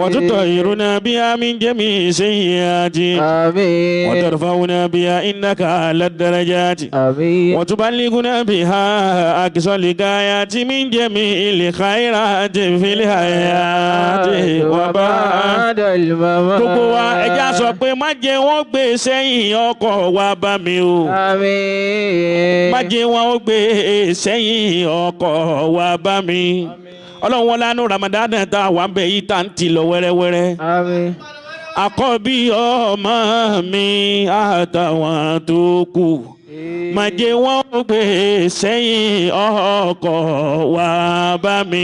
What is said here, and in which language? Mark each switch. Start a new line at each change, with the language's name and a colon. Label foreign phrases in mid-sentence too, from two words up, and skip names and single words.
Arabic: وتطهرنا بها من جميع السيئات آمين. وترفعنا بها إنك على الدرجات آمين. وتبلغنا بها أقصى الغايات من جميع الخيرات في الحياة وبعد الممات.
Yoruba: gbogbo wa ẹja sọ pé má jẹ́ wọ́n gbé sẹ́yìn ọkọ̀ wa bá mi o. Àmín. má jẹ́ wọ́n gbé sẹ́yìn ọkọ̀ wa bá mi. ọlọ́run wọn lánàá Ramadan tá a wà ń bẹ̀ yìí tá à ń tì lọ wẹ́rẹ́wẹ́rẹ́. Àmín. àkọ́bí ọmọ mi àtàwọn tó kù má jẹ́ wọ́n gbé sẹ́yìn ọkọ̀ wa bá mi.